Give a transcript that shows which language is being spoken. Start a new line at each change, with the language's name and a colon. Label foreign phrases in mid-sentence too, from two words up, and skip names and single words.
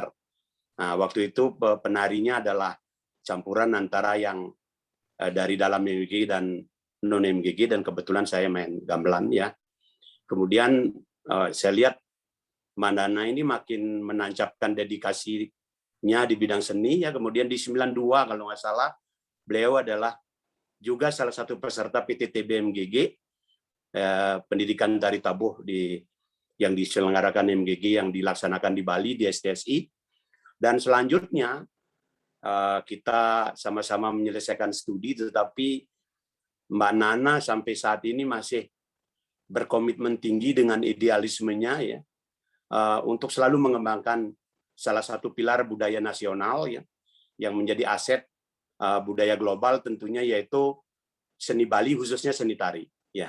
Indonesian: Nah, waktu itu penarinya adalah campuran antara yang dari dalam MGG dan non MGG, dan kebetulan saya main gamelan ya. Kemudian saya lihat Mbak Nana ini makin menancapkan dedikasinya di bidang seni ya. Kemudian di 92 kalau nggak salah, beliau adalah juga salah satu peserta PTTB MGG, pendidikan tari tabuh yang diselenggarakan MGG yang dilaksanakan di Bali di STSI. Dan selanjutnya kita sama-sama menyelesaikan studi, tetapi Mbak Nana sampai saat ini masih berkomitmen tinggi dengan idealismenya ya, untuk selalu mengembangkan salah satu pilar budaya nasional ya, yang menjadi aset budaya global tentunya, yaitu seni Bali, khususnya seni tari ya.